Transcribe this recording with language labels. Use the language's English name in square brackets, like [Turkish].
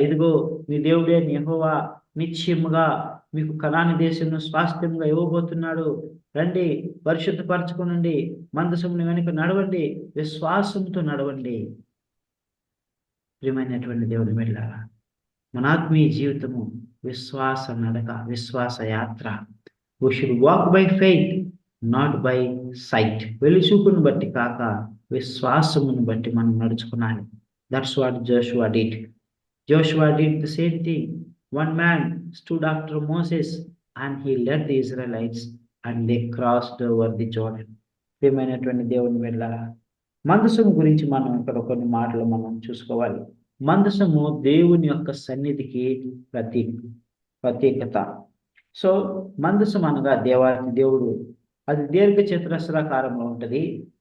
[Telugu] ఇదిగో మీ దేవుడే యెహోవా నిశ్చయముగా మీకు కనాని దేశంను స్వాస్థ్యంగా ఇవ్వబోతున్నాడు. రండి, పరిశుద్ధపరచుకోనండి, మందసముని వెనుక నడవండి, విశ్వాసంతో నడవండి. ప్రియమైనటువంటి దేవుని వెళ్ళారా, మన ఆత్మీయ జీవితము విశ్వాస నడక, విశ్వాస యాత్ర. [English] We should walk by faith, not by sight. [Telugu] వెలుచూపును బట్టి కాక విశ్వాసమును బట్టి మనం నడుచుకున్నాలి. [English] That's what Joshua did. Joshua did the same thing. One man stood after Moses and he led the Israelites and they crossed over the Jordan. [Telugu] ప్రియమైనటువంటి దేవుని వెళ్ళారా, మందసము గురించి మనం ఇక్కడ కొన్ని మాటలు మనం చూసుకోవాలి. మందసము దేవుని యొక్క సన్నిధికి ప్రత్యేకత. సో మందసం అనగా దేవుడు, అది దీర్ఘ చతురస్రాకారంలో ఉంటుంది.